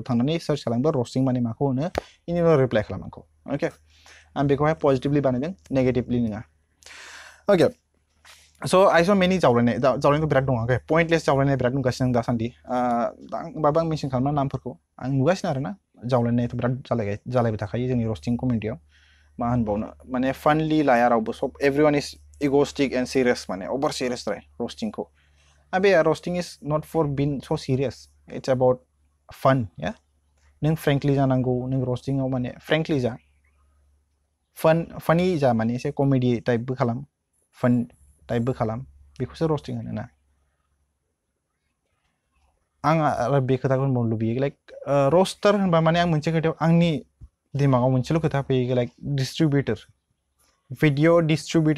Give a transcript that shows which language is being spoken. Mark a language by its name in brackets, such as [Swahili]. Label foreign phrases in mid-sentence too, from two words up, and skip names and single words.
[Bodo] थांनानै सार्च खालामबा रस्टिं माने माखौ होनो इनि उनाव रिप्लाइ खालामनांगौ अके आं बेखौहाय पजिटिभलि बानायदों नेगेटिभलि नङा अके स' आइ स' मेनि जावलायनायखौ बिराद दङ अके पइन्टलेस जावलायनाय बिराद नुगासिनो आं दासान्दि होमबाबो आं मेनसन खालामना नामफोरखौ आं नुगासिनो आरोना जावलायनायाथ' बिराद जालायबाय थाखायो जोंनि रस्टिं कमिउनिटियाव मा होनबावनो माने फानलि लाया रावबो [English] so everyone is egoistic and serious [Bodo] माने [English] over serious [Bodo] राय roasting को अबे [English] roasting is not for being so serious it's about fun yeah [Bodo] नों फ्रेंकलि जानांगौ नों रस्टिंआव माने फ्रेंकलि जा फानि जा माने एसे कमेडि टाइपबो खालाम फान टाइपबो खालाम बेखौसो रस्टिं होनो ना आं आरो बे खोथाखौ बुंनो लुबैयो लाइक रस्टार होनबा माने आं मोनसे खोथायाव आंनि दिमागाव मोनसेल' खोथा फैयो [English] like distributor video distributor